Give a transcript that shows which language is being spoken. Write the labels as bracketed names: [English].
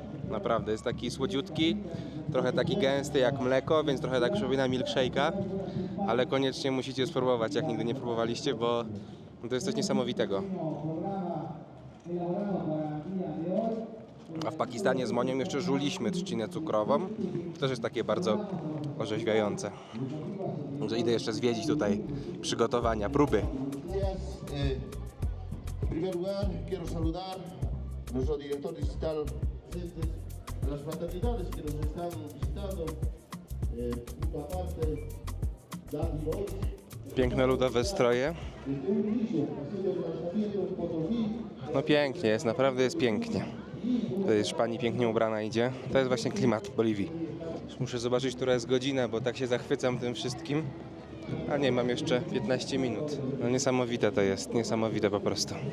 [Polish] Naprawdę, jest taki słodziutki, trochę taki gęsty jak mleko, więc trochę tak przypomina milkshake'a, ale koniecznie musicie spróbować, jak nigdy nie próbowaliście, bo to jest coś niesamowitego. A w Pakistanie z Monią jeszcze żuliśmy trzcinę cukrową. To też jest takie bardzo orzeźwiające. Że idę jeszcze zwiedzić tutaj przygotowania, próby. [Spanish] En primer lugar, quiero saludar a nuestro director digital presentes, a las fraternidades que nos están visitando, punto aparte, Daddy Boys. [Polish] Piękne ludowe stroje. No pięknie jest, naprawdę jest pięknie. To jest pani pięknie ubrana idzie. To jest właśnie klimat Boliwii. Muszę zobaczyć, która jest godzina, bo tak się zachwycam tym wszystkim. A nie, mam jeszcze 15 minut. No niesamowite to jest, niesamowite po prostu.